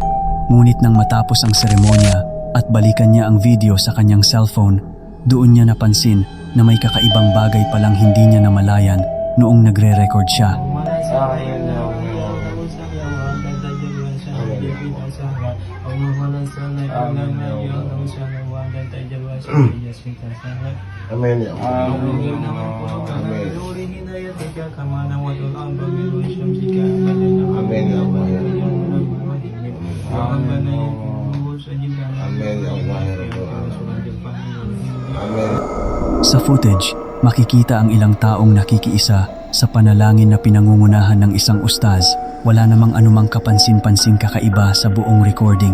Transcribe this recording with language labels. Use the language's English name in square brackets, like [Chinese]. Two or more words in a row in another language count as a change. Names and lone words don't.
[Filipino] Ngunit nang matapos ang seremonya at balikan niya ang video sa kanyang cellphone, doon niya napansin na may kakaibang bagay palang hindi niya namalayan noong nagre-record siya. [Arabic] آمين يا الله. آمين يا الله. Amin. [Filipino] Sa footage, makikita ang ilang taong nakikiisa sa panalangin na pinangungunahan ng isang ustaz. Wala namang anumang kapansin-pansing kakaiba sa buong recording.